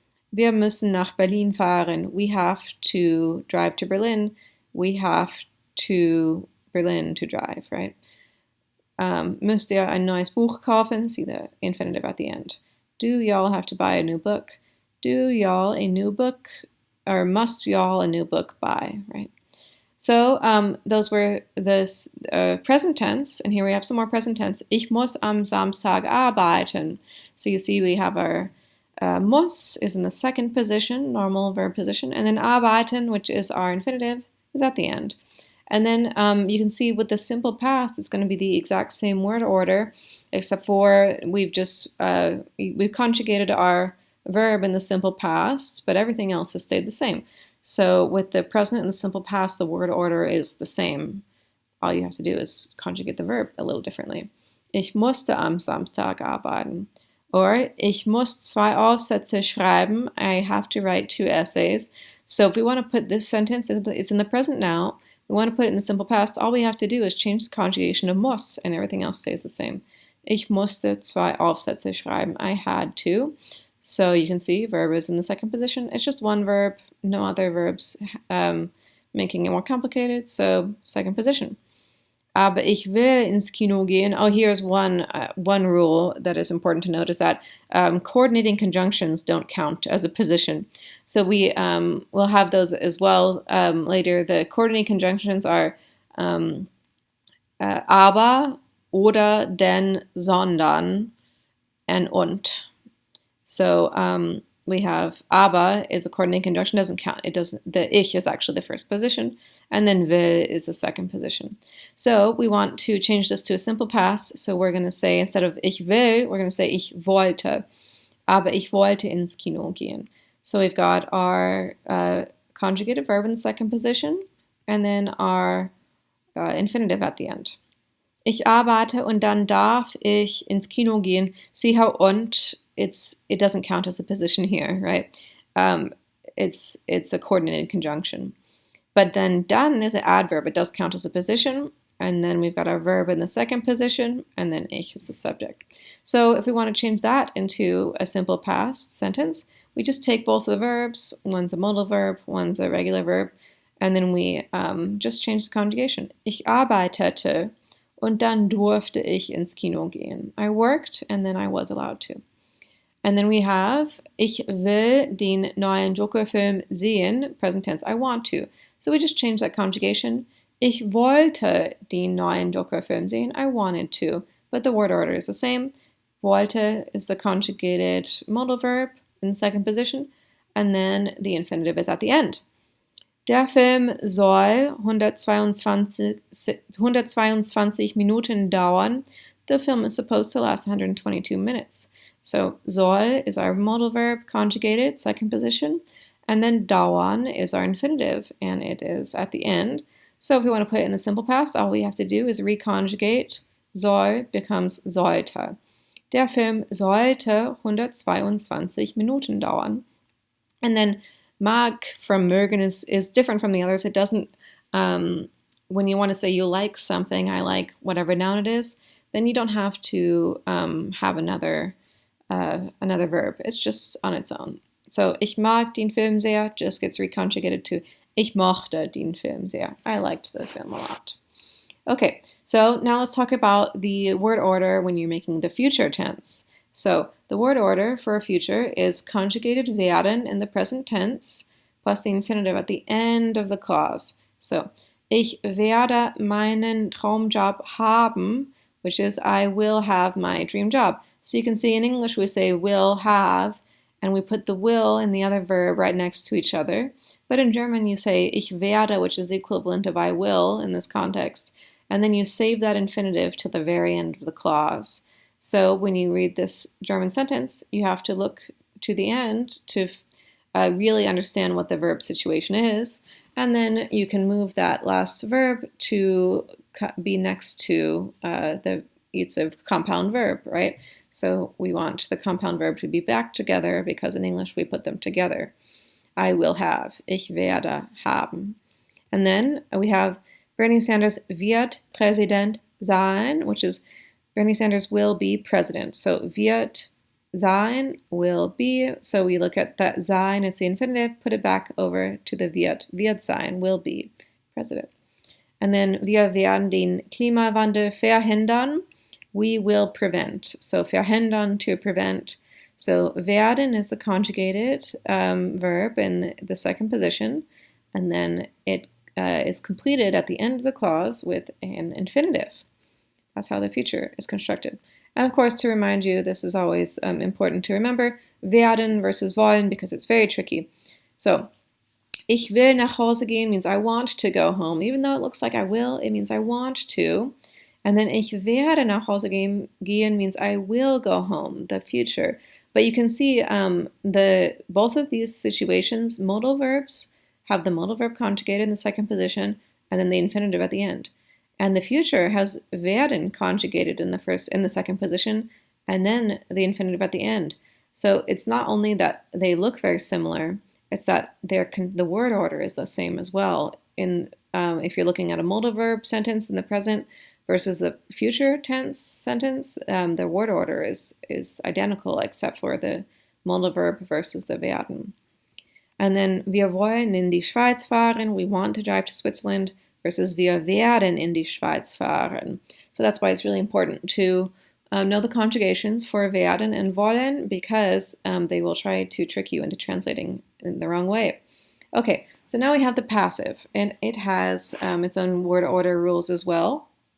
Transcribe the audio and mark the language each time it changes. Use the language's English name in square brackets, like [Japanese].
[German] Wir müssen nach Berlin fahren. [English] We have to drive to Berlin. We have to Berlin to drive, right? [German] Müsst ihr ein neues Buch kaufen? [English] See the infinitive at the end. Do y'all have to buy a new book? Do y'all a new book? Or must y'all a new book buy, right? So those were this present tense, and here we have some more present tense. [German] Ich muss am Samstag arbeiten. [English] So you see we have our muss is in the second position, normal verb position, and then arbeiten, which is our infinitive, is at the end. And then you can see with the simple past, it's going to be the exact same word order, except for we've conjugated our verb in the simple past, but everything else has stayed the same. So with the present and the simple past, the word order is the same. all you have to do is conjugate the verb a little differently. [German] Ich musste am Samstag arbeiten. Or, ich muss 2 Aufsätze schreiben. [English] I have to write 2 essays. So if we want to put this sentence, it's in the present now. We want to put it in the simple past. All we have to do is change the conjugation of muss, and everything else stays the same. [German] Ich musste 2 Aufsätze schreiben. [English] I had to. So you can see verb is in the second position. It's just one verb, no other verbs, making it more complicated. So second position. [German] Aber ich will ins Kino gehen. [English] Oh, here's one rule that is important to note is that coordinating conjunctions don't count as a position. So we will have those as well later. The coordinating conjunctions are aber, oder, denn, sondern, and und. So we have aber is a coordinating conjunction, doesn't count. It doesn't. The ich is actually the first position, and then will is the second position. So we want to change this to a simple past. So we're going to say, instead of [German] ich will, [English] we're going to say [German] ich wollte. Aber ich wollte ins Kino gehen. [English] So we've got our conjugated verb in the second position, and then our infinitive at the end. [German] Ich arbeite und dann darf ich ins Kino gehen. [English] See how und it doesn't count as a position here, right? It's a coordinated conjunction. But then dann is an adverb. It does count as a position. And then we've got our verb in the second position, and then ich is the subject. So if we want to change that into a simple past sentence, we just take both of the verbs. One's a modal verb, one's a regular verb, and then we just change the conjugation. [German] Ich arbeitete und dann durfte ich ins Kino gehen. [English] I worked and then I was allowed to. And then we have, [German] ich will den neuen Joker-Film sehen, [English] present tense, I want to. So we just change that conjugation. [German] Ich wollte den neuen Joker-Film sehen, [English] I wanted to. But the word order is the same. Wollte is the conjugated modal verb in the second position, and then the infinitive is at the end. [German] Der Film soll 122 Minuten dauern. [English] The film is supposed to last 122 minutes. So soll is our modal verb conjugated, second position, and then dauern is our infinitive, and it is at the end. So if we want to put it in the simple past, all we have to do is reconjugate. Soll becomes sollte. [German] Der Film sollte 122 Minuten dauern. [English] And then mag from mögen is different from the others. It doesn't, when you want to say you like something, I like whatever noun it is, then you don't have to have another verb. It's just on its own. So [German] ich mag den Film sehr [English] just gets reconjugated to [German] ich mochte den Film sehr. [English] I liked the film a lot. Okay, so now let's talk about the word order when you're making the future tense. So the word order for a future is conjugated werden in the present tense plus the infinitive at the end of the clause. So [German] ich werde meinen Traumjob haben, [English] which is I will have my dream job. So you can see in English we say will have, and we put the will and the other verb right next to each other. But in German you say [German] ich werde, [English] which is the equivalent of I will in this context, and then you save that infinitive to the very end of the clause. So when you read this German sentence, you have to look to the end to really understand what the verb situation is, and then you can move that last verb to be next to it's a compound verb, right? So we want the compound verb to be back together because in English we put them together. I will have, [German] ich werde haben. [English] And then we have [German] Bernie Sanders wird Präsident sein, [English] which is Bernie Sanders will be president. So [German] wird sein, [English] will be. So we look at that sein, it's the infinitive, put it back over to the wird sein, will be president. And then [German] wir werden den Klimawandel verhindern. [English] We will prevent. So verhindern, to prevent. So werden is the conjugated verb in the second position, and then it is completed at the end of the clause with an infinitive. That's how the future is constructed. And of course, to remind you, this is always important to remember, werden versus wollen, because it's very tricky. So, [German] ich will nach Hause gehen [English] means I want to go home. Even though it looks like I will, it means I want to. And then [German] ich werde nach Hause gehen [English] means I will go home, the future. But you can see both of these situations, modal verbs have the modal verb conjugated in the second position and then the infinitive at the end. And the future has werden conjugated in the second position, and then the infinitive at the end. So it's not only that they look very similar, it's that the word order is the same as well. If you're looking at a modal verb sentence in the present versus the future tense sentence, the word order is identical except for the modal verb versus the werden. And then [German] wir wollen in die Schweiz fahren, [English] we want to drive to Switzerland, versus [German] wir werden in die Schweiz fahren. [English] So that's why it's really important to know the conjugations for werden and wollen, because they will try to trick you into translating in the wrong way. Okay, so now we have the passive, and it has its own word order rules as well.